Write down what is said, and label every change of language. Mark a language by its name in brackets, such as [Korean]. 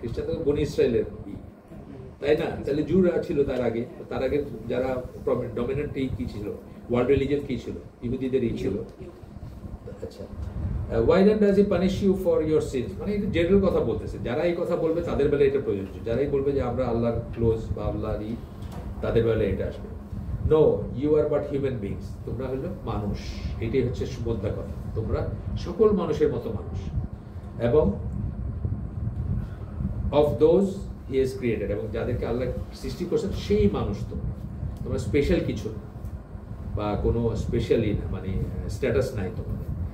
[Bangla] খ্রিস্টানরা তো বনি ইসরায়েলের, তাই না? তাহলে জুরা ছিল তার আগে যারা ডমিনেন্ট কি ছিল, ওয়ার্ল্ড রিলিজিয়ন কি ছিল, ইহুদিদেরই ছিল। [English] আচ্ছা, why then does he punish you for your sins? [Bangla] মানে এটা জেনারেল কথা বলতেছে, যারা এই কথা বলবে তাদের বেলায় এটা প্রযোজ্য, যারাই বলবে যে আমরা আল্লাহর ক্লোজ বা আল্লাহরই, তাদের বেলায় এটা আসবে। [English] no, you are but human beings, [Bangla] তোমরা হলো মানুষ, এটাই হচ্ছে সুবোধা কথা, তোমরা সকল মানুষের মতো মানুষ, এবং [English] of those he has created, [Bangla] এবং যাদেরকে আল্লাহ সৃষ্টি করছেন সেই মানুষ তোমরা স্পেশাল কিছু বা কোনো স্পেশালি না, মানে স্ট্যাটাস নাই তোমাদের।